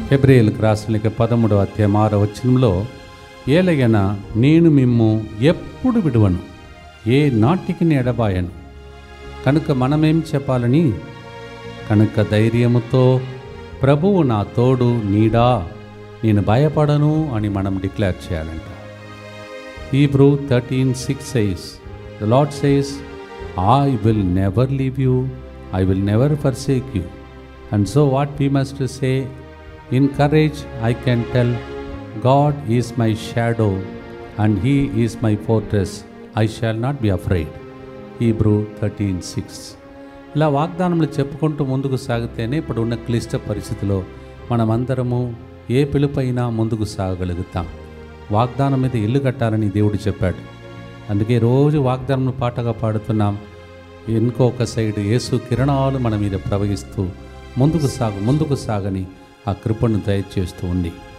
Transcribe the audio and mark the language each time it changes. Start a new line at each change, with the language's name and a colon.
Telugu: హెబ్రేయులకు రాసిన 13వ అధ్యాయం 6వ వచనంలో ఏలయన నేను మిమ్ము ఎప్పుడు విడువను, ఏ నాటికి ఎడబాయను. కనుక మనమేం చెప్పాలని? కనుక ధైర్యముతో ప్రభువు నా తోడు నీడా, నేను భయపడను అని మనం డిక్లేర్ చేయాలంట.
English: Hebrew 13:6 says, the Lord says, I will never leave you, I will never forsake you. And so what we must say, in courage I can tell, God is my shadow and He is my fortress, I shall not be afraid. Hebrew 13:6.
Telugu: ఇలా వాగ్దానములు చెప్పుకుంటూ ముందుకు సాగితేనే ఇప్పుడు ఉన్న క్లిష్ట పరిస్థితిలో మనమందరము ఏ పిలుపైనా ముందుకు సాగగలుగుతాం. వాగ్దానం మీద ఇల్లు కట్టాలని దేవుడు చెప్పాడు. అందుకే రోజు వాగ్దానం పాటగా పాడుతున్నాం. ఇంకొక సైడ్ యేసు కిరణాలు మన మీద ప్రవహిస్తూ ముందుకు సాగని ఆ కృపను దయచేస్తూ ఉంది.